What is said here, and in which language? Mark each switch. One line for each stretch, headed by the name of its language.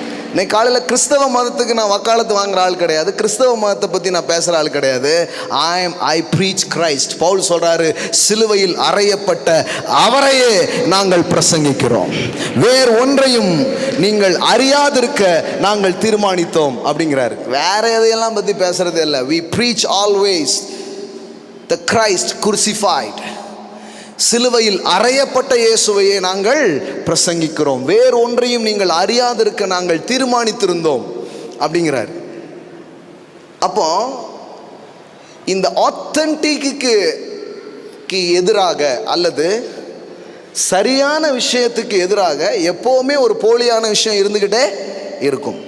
Tamil: இன்னைக்கு காலையில் கிறிஸ்தவ மதத்துக்கு நான் வக்காலத்து வாங்குற ஆள் கிடையாது, கிறிஸ்தவ மதத்தை பற்றி நான் பேசுகிற ஆள் கிடையாது.
English: I preach Christ.
Tamil: பவுல் சொல்கிறாரு, சிலுவையில் அறையப்பட்ட அவரையே நாங்கள் பிரசங்கிக்கிறோம், வேறு ஒன்றையும் நீங்கள் அறியாதிருக்க நாங்கள் தீர்மானித்தோம் அப்படிங்கிறாரு. வேற எதையெல்லாம் பற்றி பேசுகிறதே இல்லை.
English: we preach always the Christ crucified.
Tamil: சிலுவையில் அறையப்பட்ட இயேசுவையே நாங்கள் பிரசங்கிக்கிறோம், வேறு ஒன்றையும் நீங்கள் அறியாதிருக்க நாங்கள் தீர்மானித்திருந்தோம் அப்படிங்கிறார். அப்போ இந்த ஆத்தென்டிக்கு எதிராக அல்லது சரியான விஷயத்துக்கு எதிராக எப்போவுமே ஒரு போலியான விஷயம் இருந்துக்கிட்டே இருக்கும்.